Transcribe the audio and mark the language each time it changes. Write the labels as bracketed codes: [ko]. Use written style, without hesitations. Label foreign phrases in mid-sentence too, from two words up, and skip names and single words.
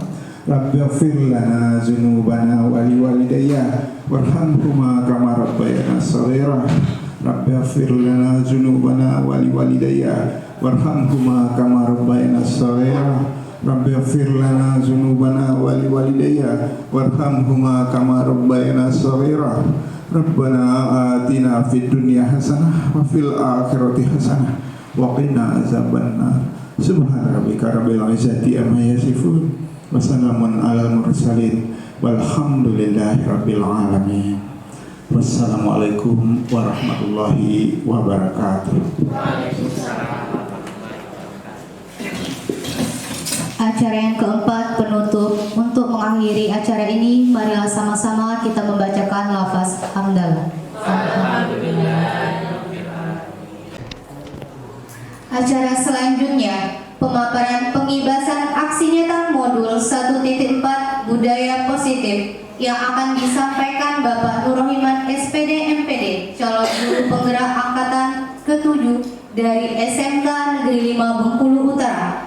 [ar] ربي اغفر لنا ذنوبنا ولوالدي ارحمهما كما ربياني صغيرا. ربي اغفر لنا ذنوبنا ولوالدي ارحمهما كما ربياني صغيرا. ربي اغفر لنا ذنوبنا ولوالدي ارحمهما كما ربياني صغيرا. ربنا آتنا في الدنيا حسنة وفي الآخرة حسنة وقنا عذاب النار. سبحان ربك رب العزة عما يصفون وسلام على المرسلين والحمد لله رب العالمين. والسلام عليكم ورحمة الله وبركاته. [id] Acara yang keempat, penutup. Untuk mengakhiri acara ini, marilah sama-sama kita membacakan lafaz hamdalah. Acara selanjutnya pemaparan pengibasan aksi nyata modul 1.4 budaya positif yang akan disampaikan Bapak Nurrohiman SPD MPD, calon guru penggerak angkatan ke-7 dari SMK Negeri 5 Bengkulu Utara.